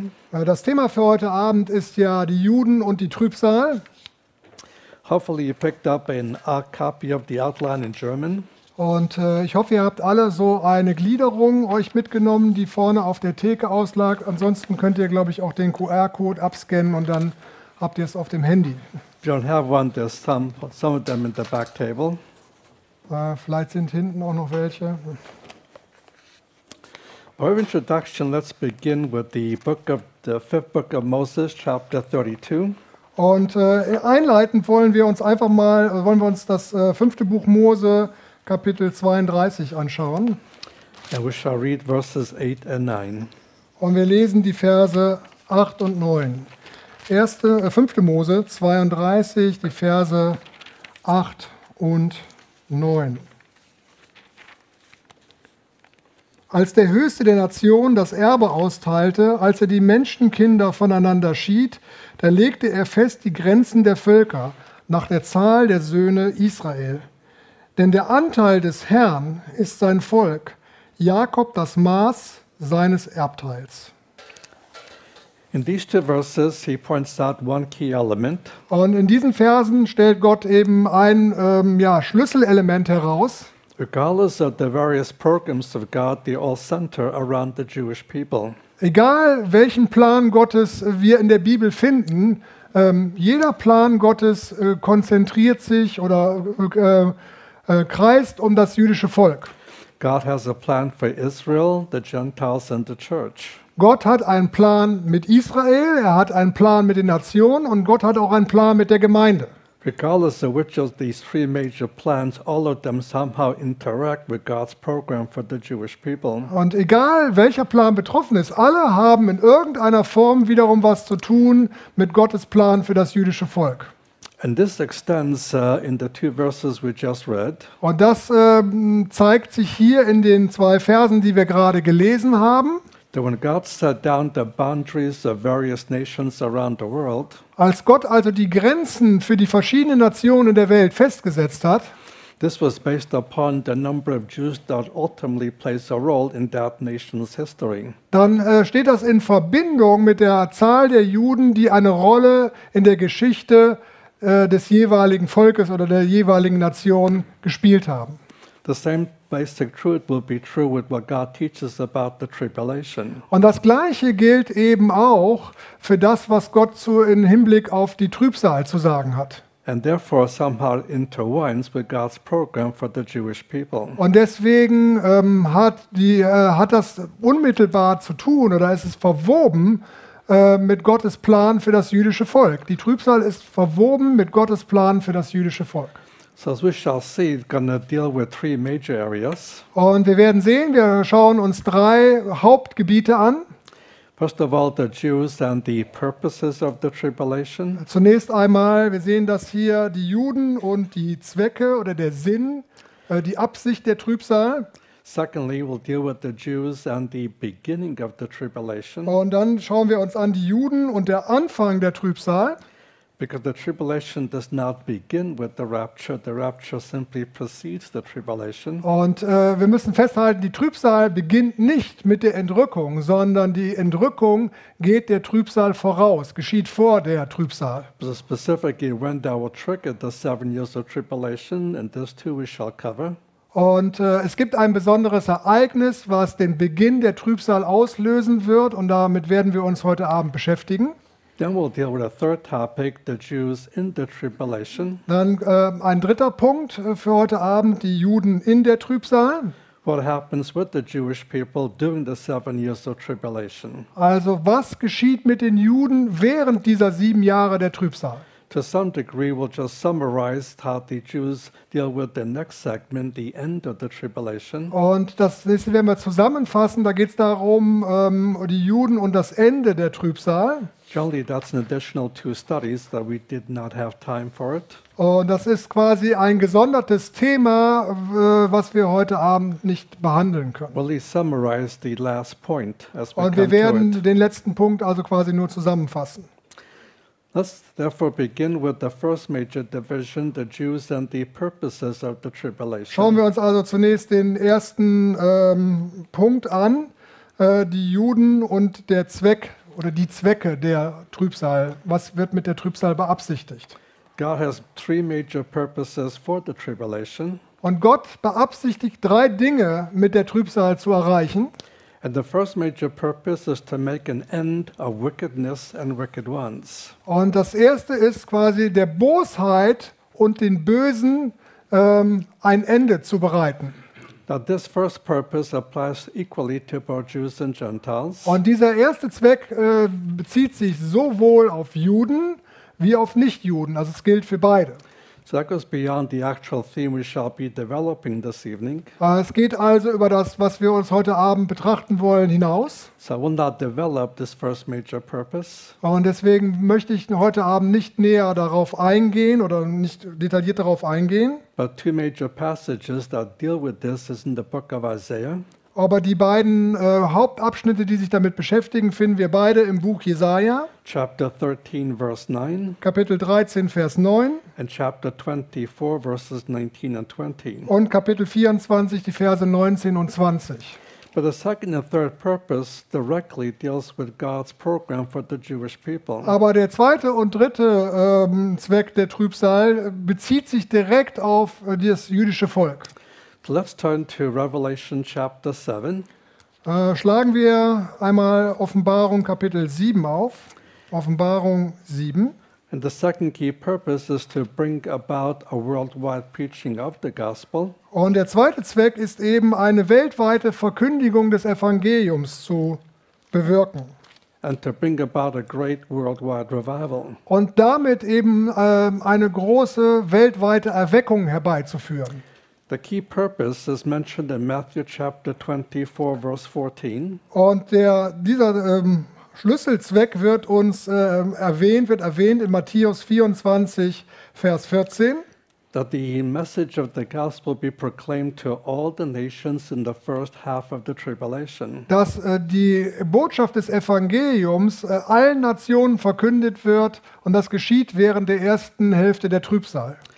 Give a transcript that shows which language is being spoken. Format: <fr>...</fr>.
<de>Das Thema für heute Abend ist ja die Juden und die Trübsal.</de> <en>Hopefully you picked up a copy of the outline in German.</en> <de>Und ich hoffe, ihr habt alle so eine Gliederung euch mitgenommen, die vorne auf der Theke auslag. Ansonsten könnt ihr, glaube ich, auch den QR-Code abscannen und dann habt ihr es auf dem Handy.</de> <en>If you don't have one, there's some of them in the back table.</en> <de>Vielleicht sind hinten auch noch welche.</de> <en>Our introduction, let's begin with the fifth book of Moses, chapter 32.</en> <de>Und einleitend wollen wir uns das fünfte Buch Mose, Kapitel 32, anschauen.</de> <en>And we shall read verses 8 and 9.</en> <de>Und wir lesen die Verse 8 und 9. Fünfte Mose 32, die Verse 8 und 9. Als der Höchste der Nation das Erbe austeilte, als er die Menschenkinder voneinander schied, da legte er fest die Grenzen der Völker nach der Zahl der Söhne Israel. Denn der Anteil des Herrn ist sein Volk, Jakob das Maß seines Erbteils.</de> <en>In these two verses he points out one key element.</en> <de>Und in diesen Versen stellt Gott eben ein Schlüsselelement heraus.</de> <en>Regardless of the various programs of God, they all center around the Jewish people.</en> <de>Egal welchen Plan Gottes wir in der Bibel finden, jeder Plan Gottes konzentriert sich oder kreist um das jüdische Volk.</de> <en>God has a plan for Israel, the Gentiles and the church.</en> <de>Gott hat einen Plan mit Israel, er hat einen Plan mit den Nationen und Gott hat auch einen Plan mit der Gemeinde.</de> <en>Regardless of which of these three major plans, all of them somehow interact with God's program for the Jewish people.</en> <de>Und egal welcher Plan betroffen ist, alle haben in irgendeiner Form wiederum was zu tun mit Gottes Plan für das jüdische Volk.</de> <en>And this extends in the two verses we just read.</en> <de>Und das zeigt sich hier in den zwei Versen, die wir gerade gelesen haben.</de> <en>That when God set down the boundaries of various nations around the world,</en> <de>als Gott also die Grenzen für die verschiedenen Nationen der Welt festgesetzt hat,</de> <en>this was based upon the number of Jews that ultimately plays a role in that nation's history.</en> <de>Dann steht das in Verbindung mit der Zahl der Juden, die eine Rolle in der Geschichte des jeweiligen Volkes oder der jeweiligen Nation gespielt haben.</de> <en>The same basic truth will be true with what God teaches about the tribulation.</en> <de>Und das Gleiche gilt eben auch für das, was Gott so im Hinblick auf die Trübsal zu sagen hat.</de> <en>And therefore somehow intertwines with God's program for the Jewish people.</en> <de>Und deswegen hat das unmittelbar zu tun oder ist es verwoben mit Gottes Plan für das jüdische Volk. Die Trübsal ist verwoben mit Gottes Plan für das jüdische Volk.</de> <en>So as we shall see, it's going to deal with three major areas.</en> <de>Und wir werden sehen, wir schauen uns drei Hauptgebiete an.</de> <en>First of all, the Jews and the purposes of the tribulation.</en> <de>Zunächst einmal, wir sehen das hier, die Juden und die Zwecke oder der Sinn, die Absicht der Trübsal.</de> <en>Secondly, we'll deal with the Jews and the beginning of the tribulation.</en> <de>Und dann schauen wir uns an die Juden und der Anfang der Trübsal.</de> <en>Because the tribulation does not begin with the rapture simply precedes the tribulation.</en> <de>Und wir müssen festhalten, die Trübsal beginnt nicht mit der Entrückung, sondern die Entrückung geht der Trübsal voraus, geschieht vor der Trübsal.</de> <en>So specifically, when that will trigger the 7 years of tribulation, and this too we shall cover.</en> <de>Und es gibt ein besonderes Ereignis, was den Beginn der Trübsal auslösen wird, und damit werden wir uns heute Abend beschäftigen.</de> <en>Then we'll deal with a third topic, the Jews in the tribulation.</en> <de>Dann ein dritter Punkt für heute Abend, die Juden in der Trübsal.</de> <en>What happens with the Jewish people during the 7 years of tribulation?</en> <de>Also, was geschieht mit den Juden während dieser 7 Jahre der Trübsal?</de> <en>To some degree, we'll just summarize how the Jews deal with the next segment, the end of the tribulation.</en> <de>Und das nächste werden wir zusammenfassen. Da geht es darum, die Juden und das Ende der Trübsal.</de> <en>Generally, that's an additional two studies that we did not have time for it.</en> <de>Und das ist quasi ein gesondertes Thema, was wir heute Abend nicht behandeln können.</de> <en>We'll summarize the last point as we come to it.</en> <de>Wir werden den letzten Punkt also quasi nur zusammenfassen.</de> <en>Let's therefore begin with the first major division, the Jews and the purposes of the tribulation.</en> <de>Schauen wir uns also zunächst den ersten Punkt an. die Juden und der Zweck oder die Zwecke der Trübsal. Was wird mit der Trübsal beabsichtigt?</de> <en>God has three major purposes for the tribulation.</en> <de>Und Gott beabsichtigt drei Dinge mit der Trübsal zu erreichen.</de> <en>And the first major purpose is to make an end of wickedness and wicked ones.</en> <de>Und das erste ist quasi der Bosheit und den Bösen ein Ende zu bereiten.</de> <en>Now this first purpose applies equally to both Jews and Gentiles.</en> <de>Und dieser erste Zweck bezieht sich sowohl auf Juden wie auf Nichtjuden. Also es gilt für beide.</de> <en>So that goes beyond the actual theme we shall be developing this evening.</en> <de>Es geht also über das, was wir uns heute Abend betrachten wollen, hinaus.</de> <en>So I will not develop this first major purpose.</en> <de>Und deswegen möchte ich heute Abend nicht näher darauf eingehen oder nicht detailliert darauf eingehen.</de> <en>But two major passages that deal with this is in the book of Isaiah.</en> <de>Aber die beiden Hauptabschnitte, die sich damit beschäftigen, finden wir beide im Buch Jesaja.</de> <en>Chapter 13, verse 9.</en> <de>Kapitel 13, Vers 9.</de> <en>And chapter 24, verses 19 and 20.</en> <de>Und Kapitel 24, die Verse 19 und 20.</de> <en>But the second and third purpose directly deals with God's program for the Jewish people.</en> <de>Aber der zweite und dritte Zweck der Trübsal bezieht sich direkt auf das jüdische Volk.</de> <en>Let's turn to Revelation chapter 7.</en> <de>Schlagen wir einmal Offenbarung Kapitel 7 auf. Offenbarung 7.</de> <en>And the second key purpose is to bring about a worldwide preaching of the gospel.</en> <de>Und der zweite Zweck ist eben eine weltweite Verkündigung des Evangeliums zu bewirken.</de> <en>And to bring about a great worldwide revival.</en> <de>Und damit eben eine große weltweite Erweckung herbeizuführen.</de> <en>The key purpose is mentioned in Matthew chapter 24, verse 14.</en> <de>Und dieser Schlüsselzweck wird uns erwähnt in Matthäus 24, Vers 14.</de> <en>That the message of the gospel be proclaimed to all the nations in the first half of the tribulation.</en> <de>Dass die Botschaft des Evangeliums allen Nationen verkündet wird und das geschieht während der ersten Hälfte der Trübsal.</de>